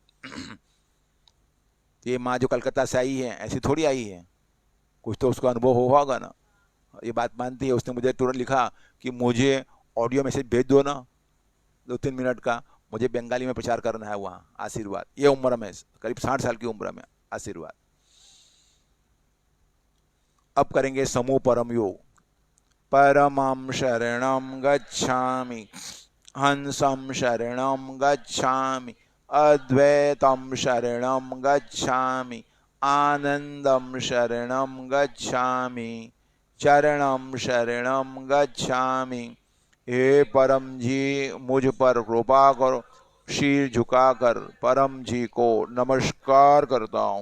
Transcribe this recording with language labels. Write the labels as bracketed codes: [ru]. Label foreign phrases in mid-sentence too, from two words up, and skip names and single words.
[hi] ये माँ जो कलकत्ता से आई है ऐसी थोड़ी आई है, कुछ तो उसको अनुभव हुआ होगा ना, ये बात मानती है। उसने मुझे तुरंत लिखा कि मुझे ऑडियो मैसेज भेज दो ना 2-3 मिनट का, मुझे बंगाली में प्रचार करना है वहाँ, आशीर्वाद। ये उम्र में, करीब 60 साल की उम्र में, आशीर्वाद। अब करेंगे समूह परम योग। [pi] परमं शरणं गच्छामि, हंसं शरणं गच्छामि, अद्वैतं शरणं गच्छामि, आनंदं शरणं गच्छामि, चरणं शरणं गच्छामि। [hi] हे परम जी मुझ पर कृपा करो। शीर झुकाकर परम जी को नमस्कार करता हूँ।